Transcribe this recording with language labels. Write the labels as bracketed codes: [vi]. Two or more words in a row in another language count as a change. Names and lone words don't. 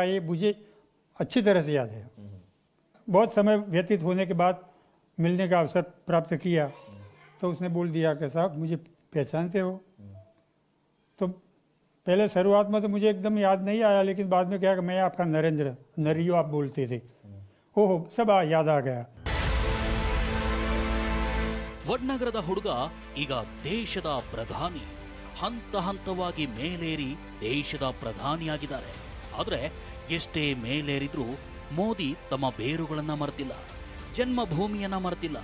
[hi] ये मुझे अच्छी तरह से याद है। बहुत समय व्यतीत होने के बाद मिलने का अवसर प्राप्त किया तो उसने बोल दिया कि साहब मुझे पहचानते हो? तो पहले शुरुआत में तो मुझे एकदम याद नहीं आया, लेकिन बाद में क्या कि मैं आपका नरेंद्र, नरियो आप बोलते थे। ओहो, सब याद आ गया। [kn] ವಡ್ನಗರದ ಹುಡುಗ ಈಗ ದೇಶದ ಪ್ರಧಾನಿ. ಹಂತ ಹಂತವಾಗಿ ಮೇಲೇರಿ ದೇಶದ ಪ್ರಧಾನಿಯಾಗಿದ್ದಾರೆ. ಆದರೆ ಎಷ್ಟೇ ಮೇಲೇರಿದ್ರೂ ಮೋದಿ ತಮ್ಮ ಬೇರುಗಳನ್ನ ಮರೆತಿಲ್ಲ, ಜನ್ಮಭೂಮಿಯನ್ನ ಮರೆತಿಲ್ಲ.